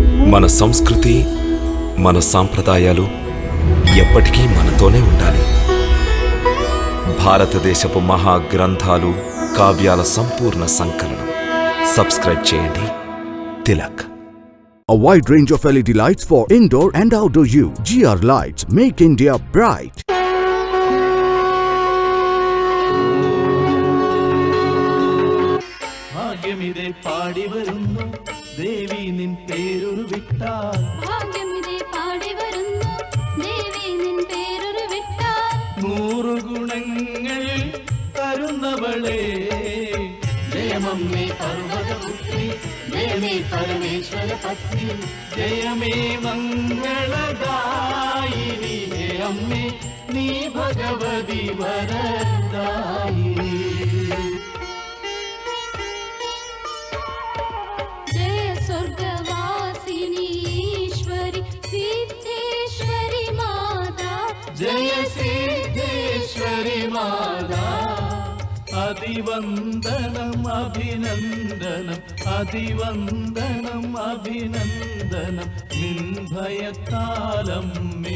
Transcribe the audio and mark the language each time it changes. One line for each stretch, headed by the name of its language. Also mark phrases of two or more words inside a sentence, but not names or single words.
Telugu: మన సంస్కృతి మన సాంప్రదాయాలు ఎప్పటికీ మనతోనే ఉండాలి. భారతదేశపు మహా గ్రంథాలు కావ్యాల సంపూర్ణ సంకలనం. సబ్స్క్రైబ్ చేయండి తిలక్.
English: A wide range of LED lights for indoor and outdoor use. GR Lights make India bright.
Malayalam: ഭാഗ്യമിതേ പാടി വരുന്നു ദേവി നിൻ പേരൊരു വിട്ടാൽ. ഭാഗ്യമിതേ പാടി വരുന്നു ദേവി നിൻ പേരൊരു വിട്ടാൽ. 100 ഗുണങ്ങൾ തരുന്നവളെ ജയമമ്മേ പർവ്വതപുത്രി, ജയമേ പരമേശ്വര പത്നി, ജയമേ മംഗളദായിനി, ഹേ അമ്മേ നീ ഭഗവതി വരദായിനി.
Hindi: जय स्वर्गवासिनी ईश्वरी सिद्धेश्वरी माता, जय सिद्धेश्वरी माता.
Sanskrit: अभिवन्दनम् अभिनन्दनम् अभिवन्दनम् अभिनन्दनम् निर्भयकालम्मे.